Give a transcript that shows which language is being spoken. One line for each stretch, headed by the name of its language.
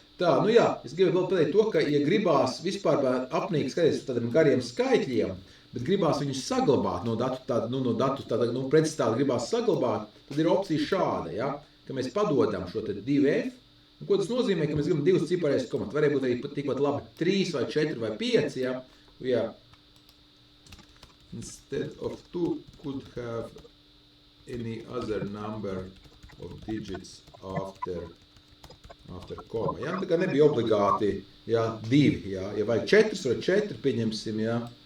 Latvian: Tā, nu jā, es gribu vēl pateikt to, ka, ja gribās vispār apnīk skatīties uz tādiem gariem skaitļiem, bet gribās viņus saglabāt no datu pretstāvu gribās saglabāt, tad ir opcija šāda, ja? Ka mēs padodam šo te 2F. Un ko tas nozīmē, ka mēs gribam 2 ciparēs komatu? Varēja būt arī tikpat labi 3 vai 4 vai 5, ja?
English: Yeah. Instead of 2 could have any other number of digits after koma.
Latvian: Ja? Tā kā nebija obligāti 2, ja vajag 4 vai 4, pieņemsim, ja?